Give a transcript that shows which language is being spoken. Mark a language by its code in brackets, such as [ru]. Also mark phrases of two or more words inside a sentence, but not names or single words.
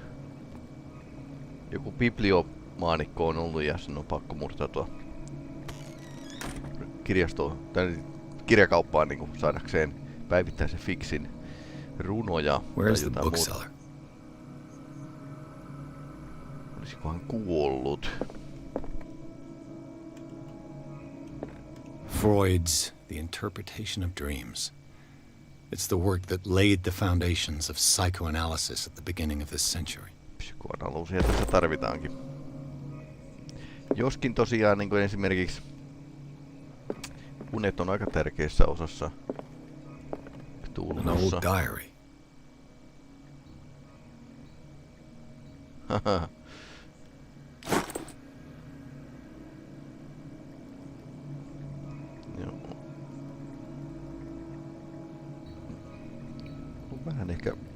[fi] Joku bibliomaanikko on ollut ja sen on pakko murtautua kirjastoon tai kirjakauppaan niin kuin saadakseen päivittäisen fiksin runoja tai jotain muuta. Olisikohan kuollut? [en] Freud's The Interpretation of Dreams. It's the work that laid the foundations of psychoanalysis at the beginning of this century. [fi] Psykoanalyysiä tässä tarvitaankin. Joskin tosiaan niin kuin esimerkiksi unet on aika tärkeässä osassa [en] An old diary. [fi] Vähän ehkä.